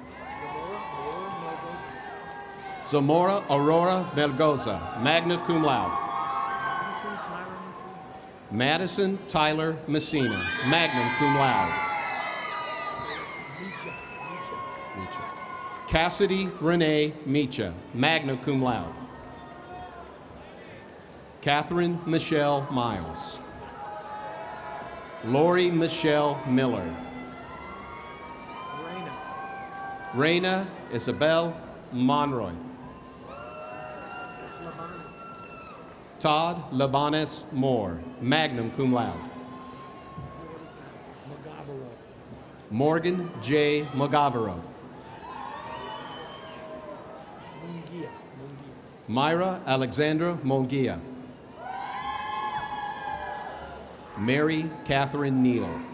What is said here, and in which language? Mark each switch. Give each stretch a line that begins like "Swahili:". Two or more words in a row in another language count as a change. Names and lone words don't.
English: Zamora Aurora Melgoza,
Latin: magna cum laude.
English: Madison Tyler Messina,
Latin: magna cum laude.
English: Cassidy Renee Mecha,
Latin: magna cum laude.
English: Catherine Michelle Miles. Lori Michelle Miller. Raina Isabel Monroy. Todd Labanes Moore,
Latin: magna cum laude.
English: Morgan J. Magavero. Myra Alexandra Mongia. Mary Catherine Neal.